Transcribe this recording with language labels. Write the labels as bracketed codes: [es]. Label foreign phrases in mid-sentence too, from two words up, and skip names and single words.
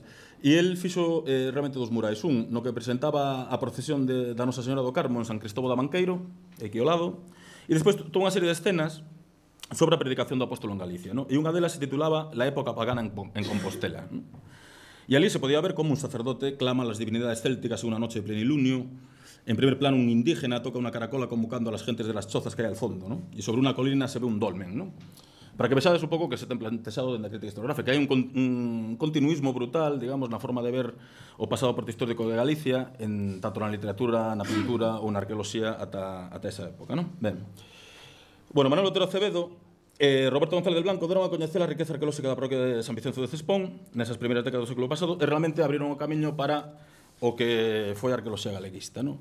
[gl] E el fixo realmente 2 murais. Un, no que presentaba a procesión da Nosa Señora do Carmo en San Cristóbal da Banqueiro, aquí ao lado, e despois toda unha serie de escenas sobre a predicación do apóstolo en Galicia, non? E unha delas se titulaba La época pagana en Compostela, non? E ali se podía ver como un sacerdote clama [es] a las divinidades célticas en [gl] unha [es] noche de plenilunio. [gl] En primer plano, un indígena toca unha caracola convocando [es] a las gentes de las chozas [gl] que hai [es] al fondo, [gl] ¿no? E sobre unha colina se ve un dolmen, ¿no? Para que vexades un pouco que se ten plantexado dentro da crítica historiográfica. Hai un continuismo brutal, digamos, na forma de ver o pasado aporte histórico de Galicia, tanto na literatura, na pintura ou na arqueoloxía ata esa época, ¿no? Ben. Bueno, Manuel Otero Acevedo, Roberto González Blanco deron a coñecer a riqueza arqueolóxica da parroquia de San Vicenzo de Cespón nesas primeiras décadas do século pasado e realmente abriron o camiño para o que foi a arqueoloxía galeguista, non?